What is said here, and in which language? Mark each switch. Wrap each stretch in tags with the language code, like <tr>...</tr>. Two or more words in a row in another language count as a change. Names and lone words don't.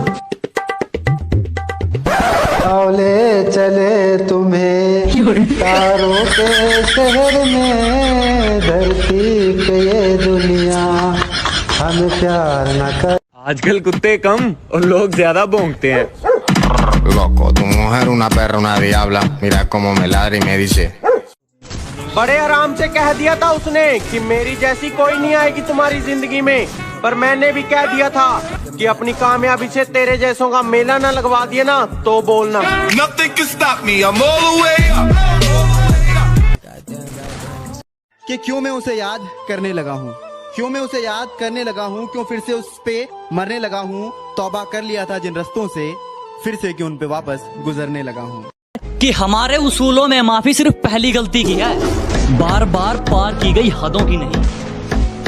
<hi>ले चले तुम्हें तारों के शहर में, धरती पे ये दुनिया हमें प्यार न कर। आजकल कुत्ते कम और लोग ज्यादा भौंकते हैं।</hi> <es>Loco, tu mujer una perra, una diabla, mira cómo me ladra y me dice।</es> <hi>बड़े आराम से कह दिया था उसने कि मेरी जैसी कोई नहीं आएगी तुम्हारी जिंदगी में, पर मैंने भी कह दिया था कि अपनी कामयाबी से तेरे जैसों का मेला ना लगवा दिया ना तो बोलना।</hi> <en>Nothing can stop me, I'm all the way up।</en> <hi>कि क्यों मैं उसे याद करने लगा हूँ, क्यों फिर से उस पे मरने लगा हूँ, तौबा कर लिया था जिन रस्तों से, फिर से क्यों उन पे वापस गुजरने लगा हूँ। कि हमारे उसूलों में माफी सिर्फ पहली गलती की है, बार बार पार की गई हदों की नहीं।</hi>